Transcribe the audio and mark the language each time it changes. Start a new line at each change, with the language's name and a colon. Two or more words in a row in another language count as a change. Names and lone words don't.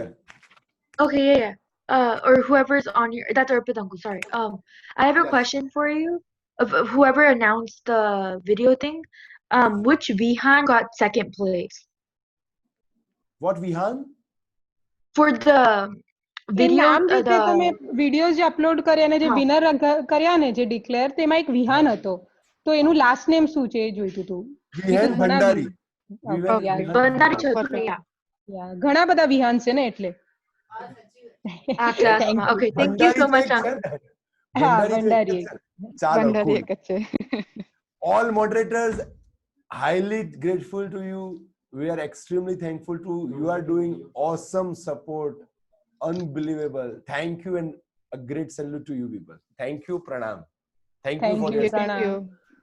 English: Okay, yeah. Or whoever's on your, that's Arpit uncle, sorry. I have a Yes. question for you. Of whoever announced the video thing, which Vihan got second place? What Vihan? For the
Gujarati: એ
English: video,
Gujarati: નામ જે તે તમે
English: the
Gujarati: વિડીયોઝ જે અપલોડ કર્યા અને જે હા. વિનર કર્યા ને જે ડિક્લેર તેમાં એક વિહાન હતો તો એનું
English: last name
Gujarati: શું છે એ જોઈતું હતું
English: Vihan Bhandari. Bandari Chaudhary, yeah.
Gujarati: ઘણા બધા વિહાન છે ને એટલે
English: After Thank you. okay, thank you Bhandari so
Gujarati: તો
English: much,
Gujarati: એક છે
English: uncle.
Gujarati: ને. હા Bhandari તો એક ભંડારી જ છે. ચાલો ભંડારી
English: cool.
Gujarati: એક જ છે.
English: All moderators highly grateful to you. We are extremely thankful to you are doing awesome support. Unbelievable. Thank you and a great salute to you people. Thank you, Pranam. Thank you Thank for you, your Pranam. support. Thank you so